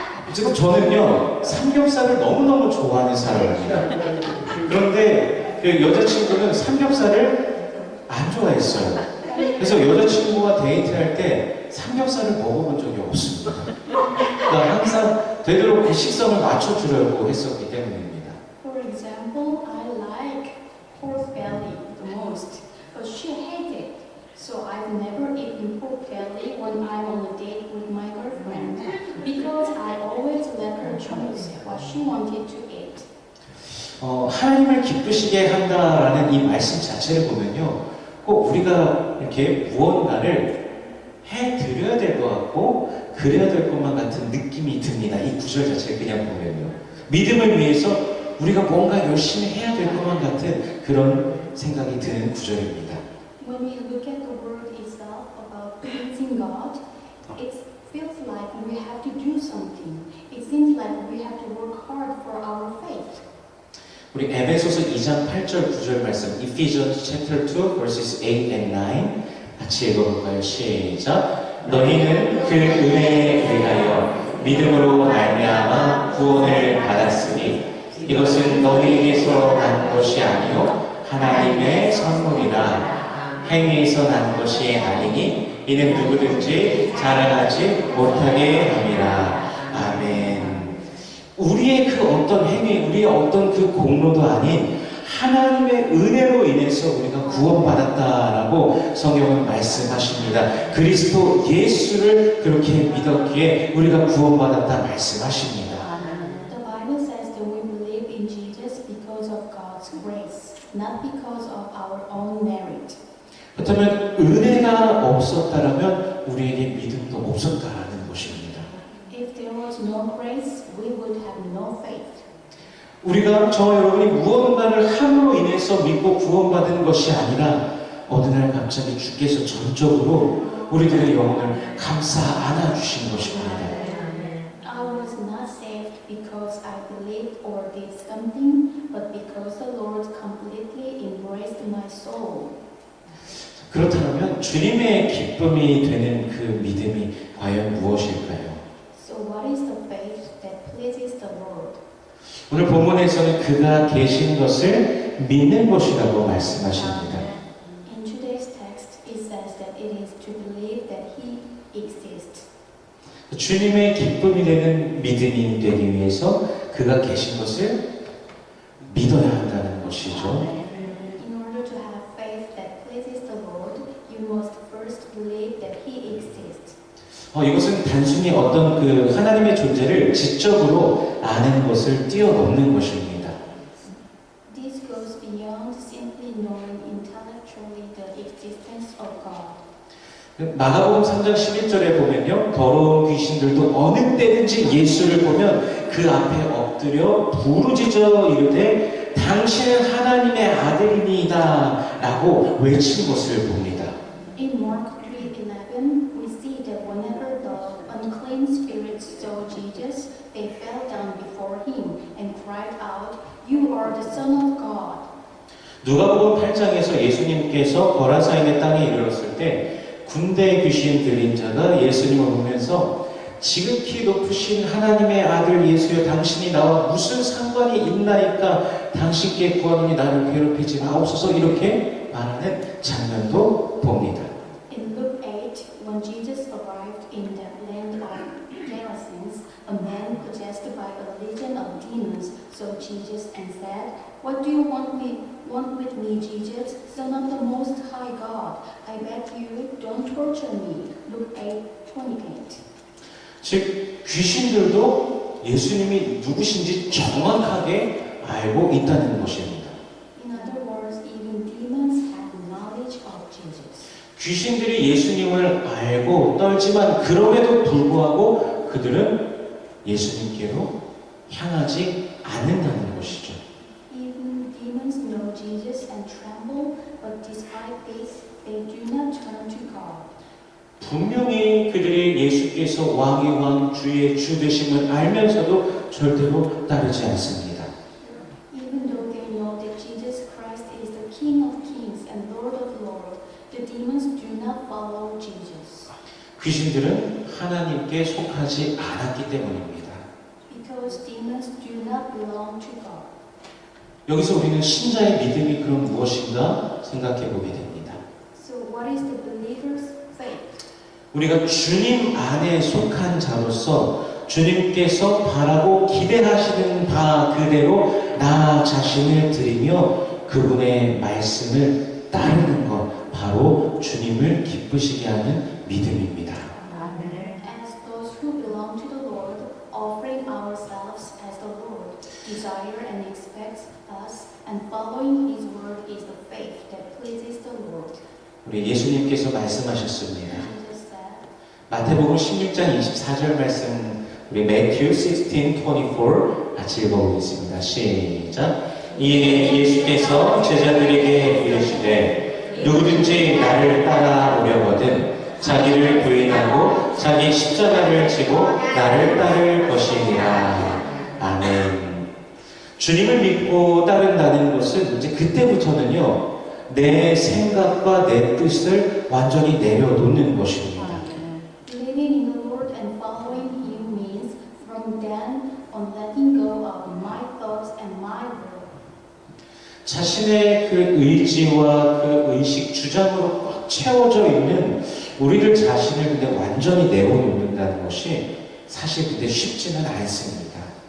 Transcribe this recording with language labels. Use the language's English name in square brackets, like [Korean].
[Korean] 어쨌든 저는요 삼겹살을 너무너무 좋아하는 사람입니다. 그런데 그 여자친구는 삼겹살을 안 좋아했어요. 그래서 여자친구와 데이트할 때 삼겹살을 먹어본 적이 없습니다. 그러니까 항상 되도록 그 식성을 맞춰주려고 했었기 때문입니다. [English] For example, I like pork belly the most, but she hates it. So I've never eaten pork belly when I'm on a date with my girlfriend because I always let her choose what she wanted to eat. [Korean] 하나님을 기쁘시게 한다라는 이 말씀 자체를 보면요, 꼭 우리가 이렇게 무언가를 해드려야 될 것 같고 그래야 될 것만 같은 느낌이 듭니다. 이 구절 자체를 그냥 보면요, 믿음을 위해서 우리가 뭔가 열심히 해야 될 것만 같은 그런 생각이 드는 구절입니다. [English] When we look at the word itself about pleasing God, it feels like we have to do something. It seems like we have to work hard for our faith. [Korean] 우리 에베소서 2장 8절 9절 말씀, [English] Ephesians chapter 2 verses 8 and 9 [Korean] 같이 읽어볼까요? 시작. 너희는 그 은혜에 의하여 믿음으로 말미암아 구원을 받았으니 이것은 너희에게서 난 것이 아니요 하나님의 선물이라. 행위에서 난 것이 아니니 이는 누구든지 자랑하지 못하게 함이라. 아멘. 우리의 그 어떤 행위, 우리의 어떤 그 공로도 아닌 하나님의 은혜로 인해서 우리가 구원받았다라고 성경은 말씀하십니다. 그리스도 예수를 그렇게 믿었기에 우리가 구원받았다 말씀하십니다. [English] The Bible says that we believe in Jesus because of God's grace, not because of our own merit. [Korean] 그렇다면 은혜가 없었다라면 우리에게 믿음도 없었다라는 것입니다. [English] If there was no grace, we would have no faith. [Korean] 우리가 저와 여러분이 무언가를 함으로 인해서 믿고 구원받은 것이 아니라 어느 날 갑자기 주께서 전적으로 우리들의 영혼을 감싸 안아주신 것입니다. [English] I was not saved because I believed or did something, but because the Lord completely embraced my soul. [Korean] 그렇다면 주님의 기쁨이 되는 그 믿음이 과연 무엇일까요? [English] So what is the faith that pleases the Lord? [Korean] 오늘 본문에서는 그가 계신 것을 믿는 것이라고 말씀하십니다. [English] In today's text, it says that it is to believe that He exists. [Korean] 주님의 기쁨이 되는 믿음이 되기 위해서 그가 계신 것을 믿어야 한다는 것이죠. [English] In order to have faith that pleases the Lord, you must first believe that He exists. [Korean] 이것은 단순히 어떤 그 하나님의 존재를 지적으로 아는 것을 뛰어넘는 것입니다. [English] This goes beyond simply knowing intellectually the existence of God. [Korean] 마가복음 3장 11절에 보면요, 더러운 귀신들도 어느 때든지 예수를 보면 그 앞에 엎드려 부르짖어 이르되 당신은 하나님의 아들입니다 라고 외친 것을 봅니다. [English] In Mark 3:11, we see that whenever the unclean spirits saw Jesus, they fell down before him and cried out, "You are the Son of God." [Korean] 누가복음 8장에서 예수님께서 거라사인의 땅에 이르렀을 때 군대 귀신 들린 자가 예수님을 보면서 지극히 높으신 하나님의 아들 예수여 당신이 나와 무슨 상관이 있나이까 당신께 구하노니 나를 괴롭히지 마옵소서 이렇게 말하는 장면도 봅니다. [English] In Luke 8, when Jesus arrived in the land of Gerasenes, a man possessed by a legion of demons saw Jesus and said, "What do you want with me, Jesus, Son of the Most High God? I beg you, don't torture me." Luke 8:28. [Korean] 즉 귀신들도 예수님이 누구신지 정확하게 알고 있다는 것입니다. [English] In other words, even demons have knowledge of Jesus. [Korean] 귀신들이 예수님을 알고 떨지만 그럼에도 불구하고 그들은 예수님께로 향하지 않는다는 것이죠. [English] Even demons know Jesus and tremble, but despite this, they do not turn to God. [Korean] 분명히 그들이 예수께서 왕의 왕 주의 주 되심을 알면서도 절대로 따르지 않습니다. [English] Even though they know that Jesus Christ is the King of Kings and Lord of Lords, the demons do not follow Jesus. [Korean] 귀신들은 하나님께 속하지 않았기 때문입니다. [English] Because demons do not belong to God. [Korean] 여기서 우리는 신자의 믿음이 그럼 무엇인가 생각해 보게 됩니다. [English] So what is the believer's faith? [Korean] 우리가 주님 안에 속한 자로서 주님께서 바라고 기대하시는 바 그대로 나 자신을 드리며 그분의 말씀을 따르는 것 바로 주님을 기쁘시게 하는 믿음입니다. [English] As those who belong to the Lord, offering ourselves as the Lord desire and expects us, and following His word is the faith that pleases the Lord. [Korean] 우리 예수님께서 말씀하셨습니다. [English] Jesus said, [Korean] 마태복음 16장 24절 말씀 우리 [English] Matthew 16:24 [Korean] 같이 읽어보겠습니다. 시작. 이에 예수께서 제자들에게 이르시되 누구든지 나를 따라오려거든 자기를 부인하고 자기 십자가를 지고 나를 따를 것이니라. 아멘. 주님을 믿고 따른다는 것은 이제 그때부터는요 내 생각과 내 뜻을 완전히 내려놓는 것입니다. [English] Believing in the Lord and following Him means from then on letting go of my thoughts and my will. [Korean] 자신의 그 의지와 그 의식 주장으로 꽉 채워져 있는 우리들 자신을 근데 완전히 내어놓는다는 것이 사실 근데 쉽지는 않습니다.